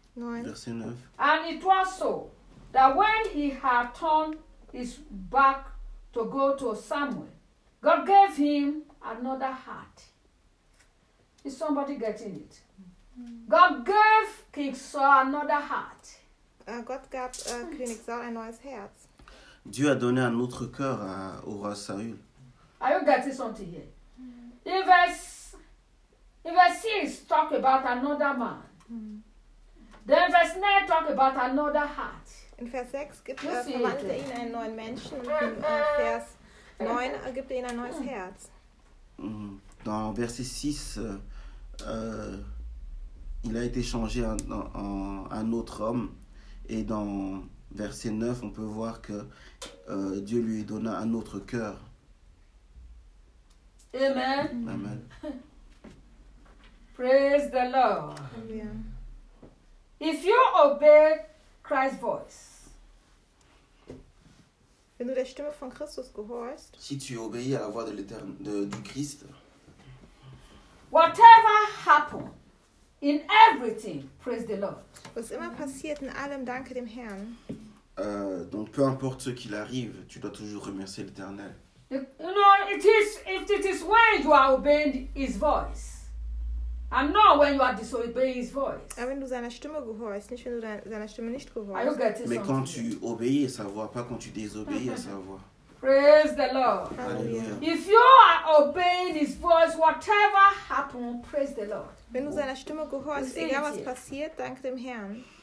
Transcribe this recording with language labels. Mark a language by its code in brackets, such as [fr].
[en] And it was so that when he had turned his back to go to Samuel, God gave him another heart. Is somebody getting it? God gave King Saul another heart. [de] Gott gab König Saul ein neues Herz. [fr] Dieu a donné un autre cœur au roi Saül. [en] Are you getting something here? In verse 6, talk about another man. Then verse 9, talk about another heart. [de] In Vers 6 gibt er ihm einen neuen Menschen. In Vers 9 gibt er ihm ein neues Herz. [fr] Dans verset 6, il a été changé en autre homme. Et dans verset 9, on peut voir que Dieu lui donna un autre cœur. [en] Amen. Amen. Praise the Lord. Amen. If you obey Christ's voice, [de] wenn du der Stimme von Christus gehorst, [fr] si tu obéis à la voix du Christ, [en] whatever happens, in everything, praise the Lord. [de] Was immer passiert, in allem danke dem Herrn. [fr] Donc peu importe ce qu'il arrive, tu dois toujours remercier l'Éternel. [en] You know, it is when you are obeying His voice, And not when you are disobeying his voice. [de] Wenn du seiner Stimme gehorchst, nicht wenn du seiner Stimme nicht gehorchst. [en] Are you getting [fr] Mais quand tu obéis à sa voix, pas quand tu désobéis à sa voix. [en] Praise the Lord. Hallelujah. If you are obeying his voice, whatever happens, praise the Lord. [de] Wenn du seiner Stimme gehorchst, egal was passiert, danke dem Herrn.